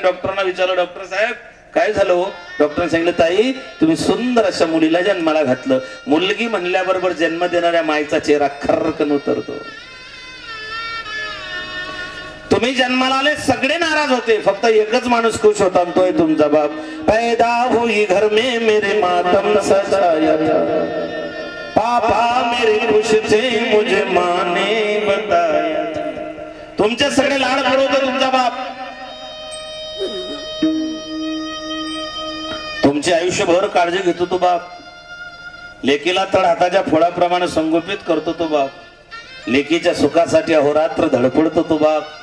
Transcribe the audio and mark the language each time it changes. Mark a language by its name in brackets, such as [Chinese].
[Marathi] डॉक्टरांना विचारलं डॉक्टर साहेब काय झालं हो? डॉक्टरांनी सांगितलं ताई तुम्ही सुंदर अशा मुलीला जन्माला घातलं. मुलगी म्हणल्याबरोबर जन्म देणाऱ्या माईचा चेहरा खर्रकन उतरतो. तुम्ही जन्माला आले सगळे नाराज होते, फक्त एकच माणूस खुश होता, तोय तुमचा बाप. [Hindi] पैदा हुई घर में मेरे मातम सजाया था, पापा मेरे खुश थे मुझे माँ ने बताया था. [Marathi] तुमचे सगळे लाड पुरवतो तुमचा बाप. तुमचे आयुष्यभर काळजी घेतो तो बाप. लेकीला तळ हाताच्या फोडाप्रमाणे संगोपित करतो तो बाप. लेकीच्या सुखासाठी अहोरात्र धडपडतो तो बाप.